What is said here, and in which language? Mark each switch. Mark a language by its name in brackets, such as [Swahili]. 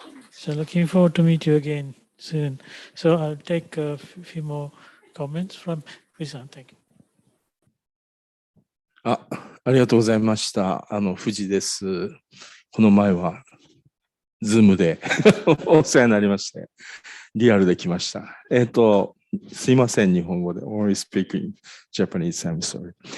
[English] So looking forward to meet you again soon. So I'll take a few more comments from Visan. Thank you. [Japanese] ありがとうございました。藤です。この前は、ズームでお世話になりまして、リアルで来ました。すいません、日本語で。 [English] Only speaking Japanese, I'm sorry.